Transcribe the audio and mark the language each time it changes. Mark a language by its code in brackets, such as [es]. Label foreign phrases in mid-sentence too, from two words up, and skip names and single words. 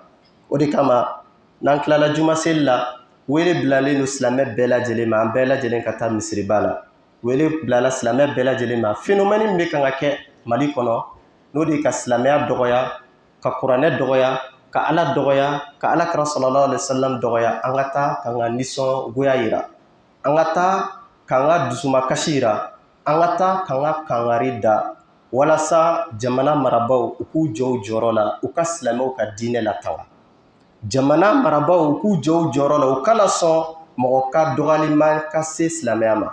[bm] O de kama n'an tilala juma seli la, wele bilalen don silamɛ bɛɛ lajɛlen ma, an bɛɛ lajɛlen ka taa misiriba la. Wele bilala silamɛ bɛɛ lajɛlen ma. Phénomène min bɛ kan ka kɛ Mali kɔnɔ, n'o de ye ka silamɛya dɔgɔya, ka kuranɛ dɔgɔya, ka Ala dɔgɔya, ka Alakira [ar] sallallahu alaihi wasallam [bm] dɔgɔya, an ka taa k'an ka nisɔngoya yira, an ka taa k'an ka dusumakasi yira, an ka taa k'an ka kangari da, walasa jamana marabaw u k'u jɔ u jɔyɔrɔ la, u ka silamɛw ka diinɛ lataga. Jamana marabaw u k'u jɔ u jɔyɔrɔ la, u kana sɔn mɔgɔ ka dɔgɔyalima ka se silamɛya ma.